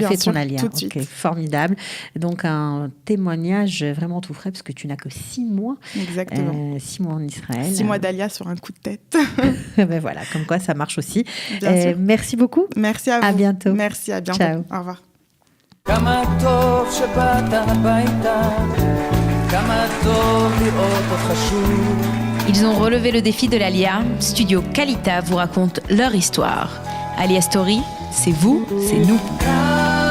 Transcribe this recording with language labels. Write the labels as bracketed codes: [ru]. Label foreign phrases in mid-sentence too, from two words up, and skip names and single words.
[fr] tu as fait sûr, ton Alia. tout de suite. Formidable. Donc, un témoignage vraiment tout frais, parce que tu n'as que 6 mois. Exactement. 6 mois en Israël. 6 mois d'Alia sur un coup de tête. Voilà, comme quoi ça marche aussi. Bien sûr. Merci beaucoup. Merci à vous. À bientôt. Merci, à bientôt. Ciao. Au revoir. [he] כמה טוב שבאת הביתה, כמה טוב לראות אותך שוב. [fr] Ils ont relevé le défi de l'Alia. Studio Kalita vous raconte leur histoire. Alia Story, c'est vous, c'est nous.